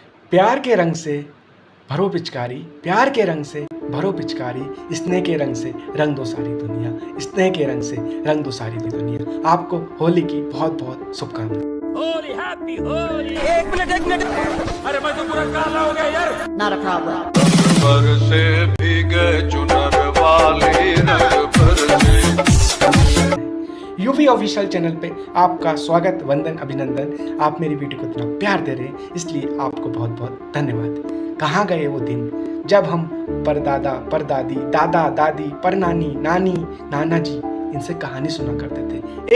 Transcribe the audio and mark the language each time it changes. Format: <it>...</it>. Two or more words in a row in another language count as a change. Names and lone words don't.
<hi>प्यार के रंग से भरो पिचकारी, प्यार के रंग से भरो पिचकारी, स्नेह के रंग से रंग दो सारी दुनिया, स्नेह के रंग से रंग दो सारी दुनिया। आपको होली की बहुत बहुत शुभकामनाएं। होली हैप्पी होली। एक मिनट अरे मैं तो पूरा काला हो गया यार।</hi> <en>Not a problem.</en> <hi>पर से भीगे चुनर वाली रंग पर से। यूवी ऑफिशियल चैनल पे आपका स्वागत, वंदन, अभिनंदन। आप मेरी वीडियो को इतना प्यार दे रहे हैं, इसलिए आपको बहुत बहुत धन्यवाद। कहाँ गए वो दिन जब हम परदादा, परदादी, दादा, दादी, परनानी, नानी, नाना जी इनसे कहानी सुना करते थे।</hi>